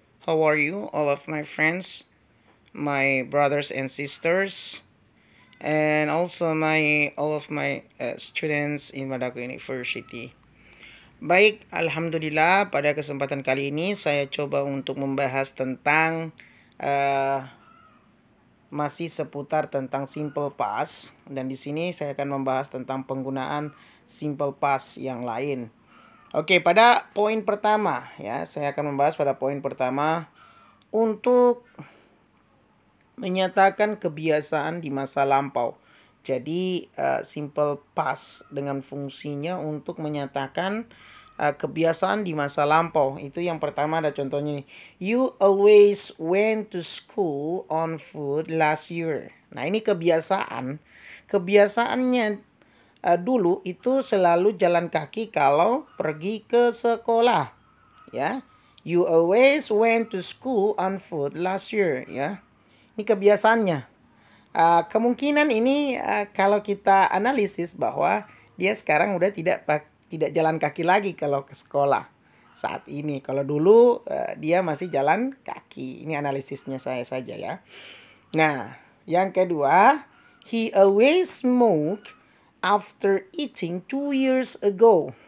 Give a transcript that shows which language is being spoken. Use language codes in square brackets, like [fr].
[en] How are you, all of my friends, my brothers and sisters, and also all of my students in Madako University. [id] Baik, alhamdulillah pada kesempatan kali ini saya coba untuk membahas tentang masih seputar tentang simple past, dan di sini saya akan membahas tentang penggunaan simple past yang lain. Oke, pada poin pertama ya, saya akan membahas pada poin pertama untuk menyatakan kebiasaan di masa lampau. Jadi simple past dengan fungsinya untuk menyatakan kebiasaan di masa lampau. Itu yang pertama, ada contohnya nih. [en] You always went to school on foot last year. [id] Nah, ini kebiasaan. Kebiasaannya dulu itu selalu jalan kaki kalau pergi ke sekolah, ya. [en] You always went to school on foot last year, ya. [id] Ini kebiasaannya. Kemungkinan ini kalau kita analisis bahwa dia sekarang udah tidak jalan kaki lagi kalau ke sekolah saat ini. Kalau dulu dia masih jalan kaki. Ini analisisnya saya saja ya. Nah, yang kedua, [en] he always smoked after eating 2 years ago.